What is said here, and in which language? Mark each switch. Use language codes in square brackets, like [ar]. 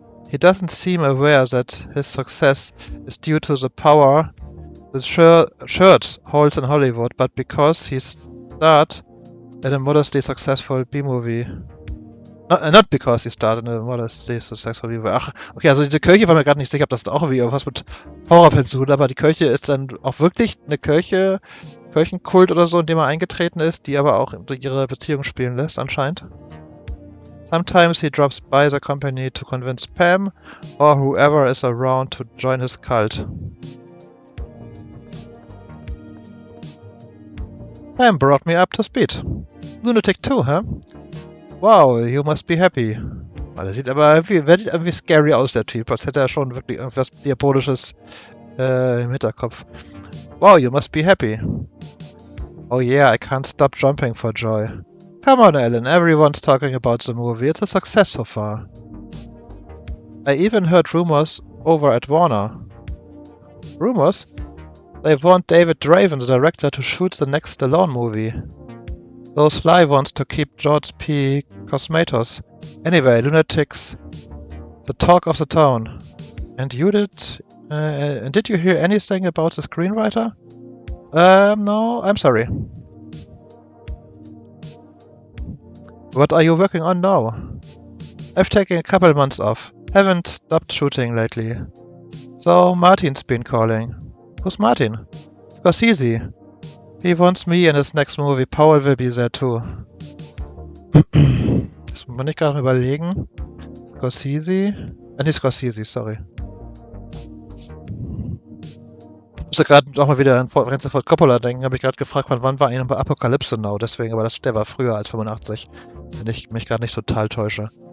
[en] He doesn't seem aware that his success is due to the power the church holds in Hollywood, but because he starred in a modestly successful B-Movie. Not because he started in a modestly successful B-Movie. [de] Ach, okay, also diese Kirche war mir gerade nicht sicher, ob das auch irgendwie irgendwas mit Horrorfilmen zu tun hat, aber die Kirche ist dann auch wirklich eine Kirche, Kirchenkult oder so, in dem er eingetreten ist, die aber auch ihre Beziehung spielen lässt, anscheinend. [en] Sometimes he drops by the company to convince Pam or whoever is around to join his cult. Pam brought me up to speed. Lunatic 2, huh? Wow, you must be happy. [de] Der sieht aber irgendwie scary aus, der Typ. Als hätte er schon wirklich irgendwas Diabolisches im Hinterkopf. [en] Wow, you must be happy. Oh yeah, I can't stop jumping for joy. Come on, Alan, everyone's talking about the movie. It's a success so far. I even heard rumors over at Warner. Rumors? They want David Draven, the director, to shoot the next Stallone movie. Though Sly wants to keep George P. Cosmatos. Anyway, Lunatics, the talk of the town. And you did you hear anything about the screenwriter? No, I'm sorry. What are you working on now? I've taken a couple months off. Haven't stopped shooting lately. So Martin's been calling. Who's Martin? Scorsese. He wants me in his next movie. Paul will be there too. [de] Das muss ich gerade überlegen. Scorsese? Nicht Scorsese, sorry. Ich musste gerade auch mal wieder an Francis Ford Coppola denken. Habe ich gerade gefragt, wann war eigentlich bei Apocalypse Now? Deswegen, aber der war früher als 85. Wenn ich mich gerade nicht total täusche.